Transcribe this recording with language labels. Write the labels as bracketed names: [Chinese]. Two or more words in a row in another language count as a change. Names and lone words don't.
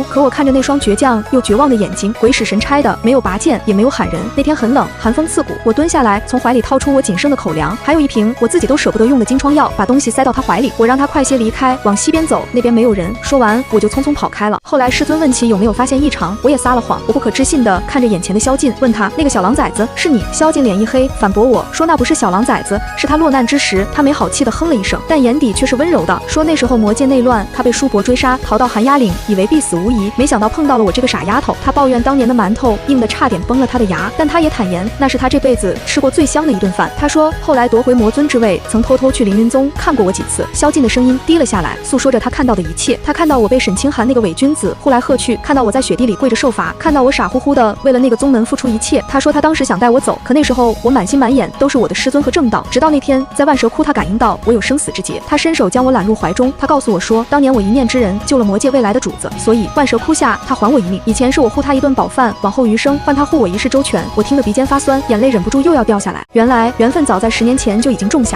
[Chinese] 可我看着那雙倔強又絕望的眼睛，鬼使神差的沒有拔劍，也沒有喊人。那天很冷，寒風刺骨，我蹲下來，從懷裡掏出我僅剩的口糧，還有一瓶我自己都捨不得用的金瘡藥，把東西塞到他懷裡。我讓他快些離開，往西邊走，那邊沒有人。說完，我就匆匆跑開了。後來師尊問起有沒有發現異常，我也撒了謊。我不可置信地看着眼前的蕭敬，問他那個小狼崽子是你？蕭敬臉一黑，反駁我說那不是小狼崽子，是他落難之時。他沒好氣地哼了一聲，但眼底卻是溫柔的，說那時候魔界內亂，他被叔伯追殺，逃到寒鴉嶺，以為必死無疑，沒想到碰到了我這個傻丫頭。他抱怨當年的饅頭硬得差點崩了他的牙，但他也坦言那是他這輩子吃過最香的一頓飯。他說後來奪回魔尊之位，曾偷偷去凌雲宗看過我幾次。蕭敬的聲音低了下來，訴說着他看到的一切。他看到我被沈清寒那個偽君子呼來喝去，看到我在雪地裡跪着受罰，看到我傻乎乎的為了那個宗門付出一切。他說他當時想帶我走，可那時候我滿心滿眼都是我的師尊和正道。直到那天在萬蛇窟，他感應到我有生死之劫，他伸手將我攬入懷中。他告訴我說當年我一念之仁，救了魔界未來的主子，所以萬蛇窟下他還我一命。以前是我護他一頓飽飯，往後餘生換他護我一世周全。我聽得鼻尖發酸，眼淚忍不住又要掉下來。原來緣分早在10年前就已經種下。